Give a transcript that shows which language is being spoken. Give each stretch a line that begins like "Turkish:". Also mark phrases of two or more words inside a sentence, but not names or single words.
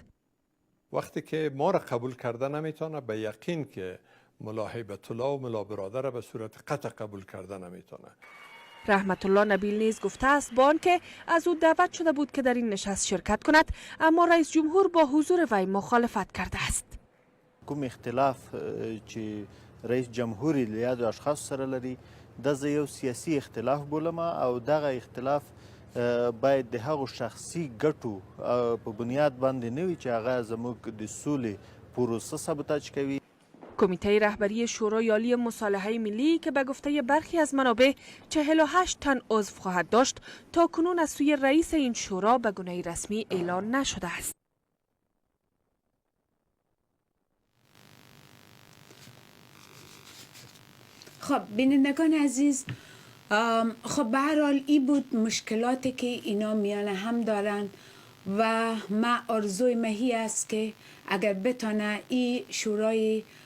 Persian: وقتی که ما را قبول کرده نمیتونه، به یقین که ملا هیبت الله و ملا برادر را به صورت قطع قبول کرده نمیتونه. رحمت الله نبیل نیز گفته است با آنکه از او دعوت شده بود که در این نشست شرکت کند، اما رئیس جمهور با حضور وی مخالفت کرده است.
Pashto: کوم اختلاف چې رئیس جمهوری له یادو اشخاص سره لري د یو سیاسي اختلاف بولم او دغه اختلاف باید د هغو شخصي ګټو په بنیاد باندې نه وي چې هغه زموږ د سولې پروسه سابوتاژ کوي.
Persian: کمیته رهبری شورای عالی مصالحه ملی که به گفته برخی از منابع 48 تن عضو خواهد داشت، تا کنون از سوی رئیس این شورا به گونه رسمی اعلان نشده است. خب بینندگان عزیز، خب به هر حال این بود مشکلاتی که اینا میان هم دارن و ما آرزوی مهی است که اگر بتانه این شورای